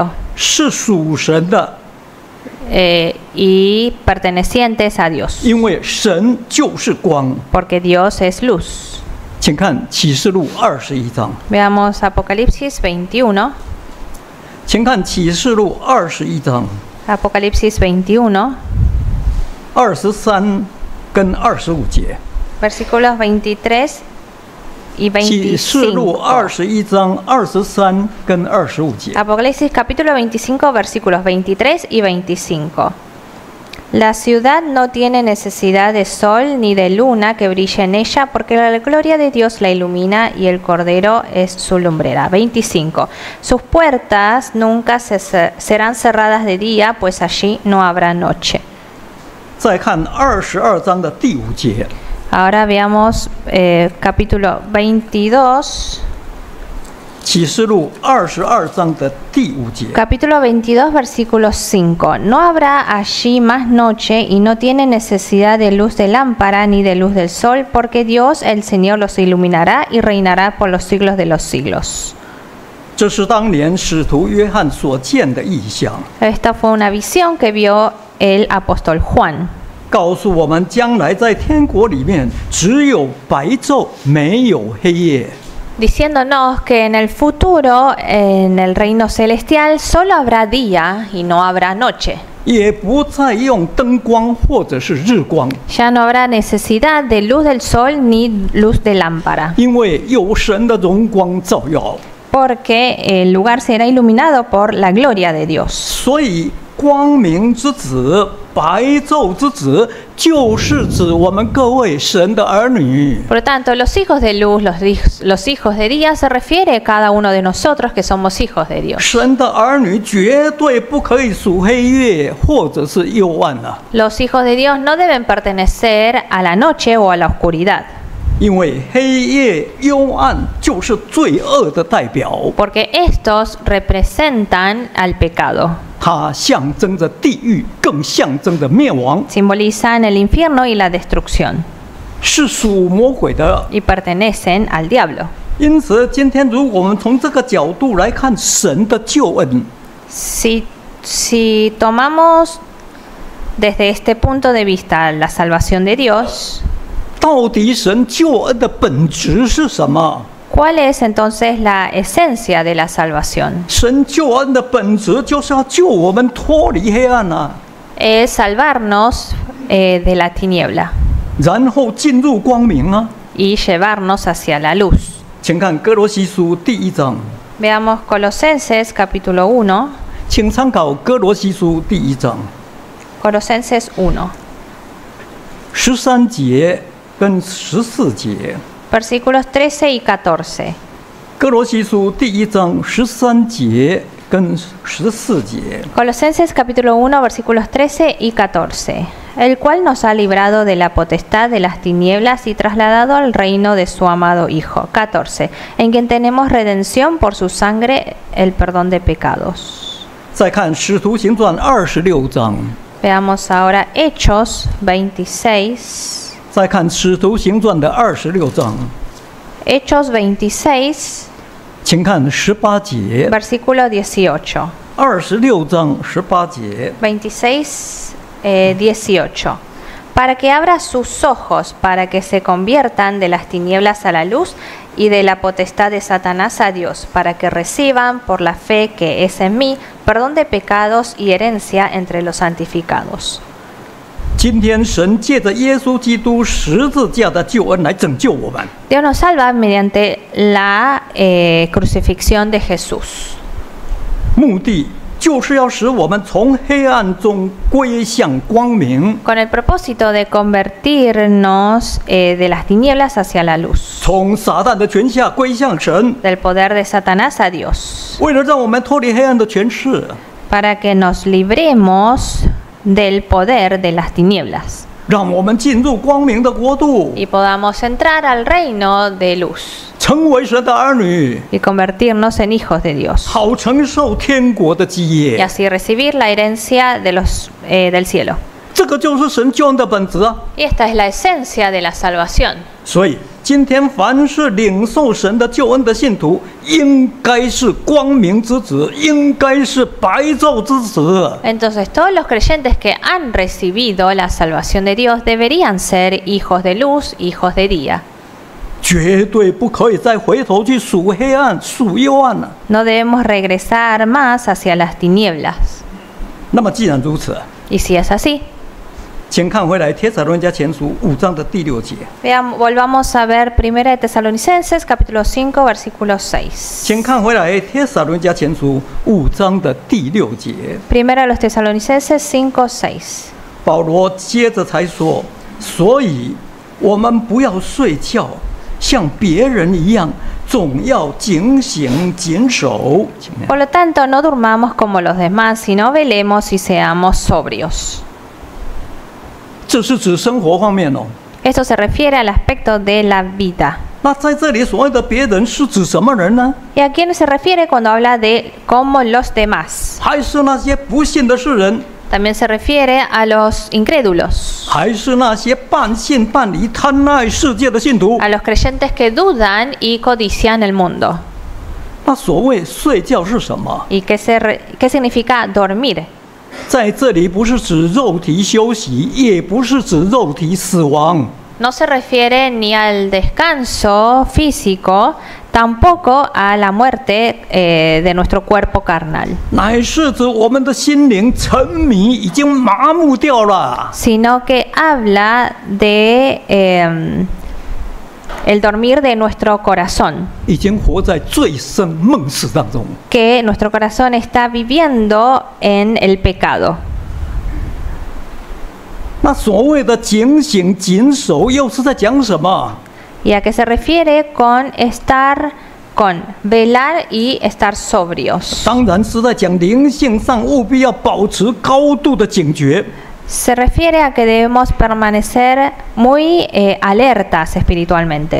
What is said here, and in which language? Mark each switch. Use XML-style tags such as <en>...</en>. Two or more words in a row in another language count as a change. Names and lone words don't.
<zh>是属神的，</zh> <es>y pertenecientes a Dios.</es> <zh>因为神就是光。</zh> <es>Porque Dios es luz.</es> <zh>请看启示录21章，</zh> <es>Veamos Apocalipsis 21.</es> <zh>请看启示录21章</zh> <es>Apocalipsis 21,</es> <zh>23跟25节。</zh> <es>versículos 23y</es> <zh>启示录</zh> <es>25.</es> <zh>21章23跟25节。</zh> <es>Apocalipsis capítulo 25, versículos 23 y 25. La ciudad no tiene necesidad de sol ni de luna que brille en ella, porque la gloria de Dios la ilumina y el Cordero es su lumbrera. 25. Sus puertas nunca serán cerradas de día, pues allí no habrá noche.</es> <zh>再看22章的第5节。</zh> <es>Ahora veamos capítulo 22.</es> <zh>启示录22章的第5节。</zh> <es>Capítulo 22, versículo 5. No habrá allí más noche y no tiene necesidad de luz de lámpara ni de luz del sol, porque Dios el Señor los iluminará y reinará por los siglos de los siglos.</es> <zh>这是当年使徒约翰所见的异象，</zh> <es>Esta fue una visión que vio el apóstol Juan.</es> <zh>告诉我们将来在天国里面只有白昼，没有黑夜。</zh> <es>Diciéndonos que en el futuro, en el reino celestial, solo habrá día y no habrá noche.</es> <zh>也不再用灯光或者是日光，</zh> <es>Ya no habrá necesidad de luz del sol ni luz de lámpara,</es> <zh>因为有神的荣光照耀，</zh> <es>porque el lugar será iluminado por la gloria de Dios.</es> <zh>所以光明之子、白昼之子，就是指我们各位神的儿女。</zh> <es>Por lo tanto, los hijos de luz, los hijos de día, se refiere a cada uno de nosotros que somos hijos de Dios.</es> <zh>神的儿女绝对不可以属黑夜或者是幽暗啊，</zh> <es>Los hijos de Dios no deben pertenecer a la noche o a la oscuridad,</es> <zh>因为黑夜幽暗就是罪恶的代表，</zh> <es>porque estos representan al pecado.</es> <zh>它象征着地狱，更象征着灭亡，</zh> <es>Simbolizan el infierno y la destrucción,</es> <zh>是属魔鬼的。</zh> <es>y pertenecen al diablo.</es> <zh>因此，今天如果我们从这个角度来看神的救恩，</zh> <es>Si tomamos desde este punto de vista la salvación de Dios,</es> <zh>到底神救恩的本质是什么？</zh> <es>¿cuál es entonces la esencia de la salvación?</es> <zh>神救恩的本质就是要救我们脱离黑暗啊，</zh> <es>Es salvarnos de la tiniebla</es> <zh>然后进入光明啊。</zh> <es>y llevarnos hacia la luz.</es> <zh>请看哥罗西书第1章，</zh> <es>Veamos Colosenses capítulo 1,</es> <zh>请参考哥罗西书第1章</zh> <es>Colosenses 1,</es> <zh>13节跟14节。</zh> <es>versículos 13 y 14.</es> <zh>哥罗西书第1章13节跟14节。</zh> <es>Colosenses capítulo 1, versículos 13 y 14. El cual nos ha librado de la potestad de las tinieblas y trasladado al reino de su amado Hijo. 14. En quien tenemos redención por su sangre, el perdón de pecados.</es> <zh>再看使徒行传26章，</zh> <es>Veamos ahora Hechos 26.</es> <zh>再看使徒行传的26章，</zh> <es>Hechos 26,</es> <zh>请看18节。</zh> <es>versículo 18.</es> <zh>26章18节，</zh> <es>26, 18. Para que abra sus ojos, para que se conviertan de las tinieblas a la luz y de la potestad de Satanás a Dios, para que reciban por la fe que es en mí perdón de pecados y herencia entre los santificados.</es> <zh>今天神借着耶稣基督十字架的救恩来拯救我们，</zh> <es>Dios nos salva mediante la crucifixión de Jesús.</es> <zh>目的就是要使我们从黑暗中归向光明，</zh> <es>Con el propósito de convertirnos de las tinieblas hacia la luz,</es> <zh>从撒旦的权下归向神，</zh> <es>del poder de Satanás a Dios,</es> <zh>为了让我们脱离黑暗的权势，</zh> <es>para que nos libremos del poder de las tinieblas</es> <zh>让我们进入光明的国度，</zh> <es>y podamos entrar al reino de luz</es> <zh>成为神的儿女，</zh> <es>y convertirnos en hijos de Dios,</es> <zh>好承受天国的基</zh> <es>y</es> <zh>业。</zh> <es>así recibir la herencia de del cielo.</es> <zh>这个就是神救恩的本质啊！</zh> <es>Y esta es la esencia de la salvación.</es> <zh>所以今天凡是领受神的救恩的信徒，应该是光明之子，应该是白昼之子。</zh> <es>Entonces todos los creyentes que han recibido la salvación de Dios deberían ser hijos de luz, hijos de día.</es> <zh>绝对不可以再回头去数黑暗、数幽暗了。</zh> <es>No debemos regresar más hacia las tinieblas.</es> <zh>那么既然如此，</zh> <es>Y si es así,</es> <zh>请看回来《帖撒罗尼迦前书》5章的第6节。</zh> <es>volvamos a ver 1 de Tesalonicenses capítulo 5 versículo 6.</es> <zh>请看回来《帖撒罗尼迦前书》5章的第6节。</zh> <es>1 de los Tesalonicenses 5:6.</es> <zh>保罗接着才说：“所以我们不要睡觉，像别人一样，总要警醒谨守。”</zh> <es>Por lo tanto, no durmamos como los demás, sino velemos y seamos sobrios.</es> <zh>这是指生活方面哦。</zh> <es>Esto se refiere al aspecto de la vida.</es> <zh>那在这里所谓的别人是指什么人呢？</zh> <es>¿Y a quién se refiere cuando habla de como los demás?</es> <zh>还是那些不信的世人，</zh> <es>También se refiere a los incrédulos,</es> <zh>还是那些半信半疑、贪爱世界的信徒？</zh> <es>a los creyentes que dudan y codician el mundo.</es> <zh>那所谓睡觉是什么？</zh> <es>¿Y qué significa dormir?</es> <zh>在这里不是指肉体休息，也不是指肉体死亡，</zh> <es>No se refiere ni al descanso físico, tampoco a la muerte de nuestro cuerpo carnal,</es> <zh>乃是指我们的心灵沉迷，已经麻木掉了。</zh> <es>sino que habla de el dormir de nuestro corazón,</es> <zh>已经活在醉生梦死当中。</zh> <es>que nuestro corazón está viviendo en el pecado.</es> <zh>那所谓的警醒谨守，又是在讲什么？</zh> <es>¿Y a qué se refiere con velar y estar sobrios?</es> <zh>当然是在讲灵性上务必要保持高度的警觉。</zh> <es>Se refiere a que debemos permanecer muy alertas espiritualmente</es>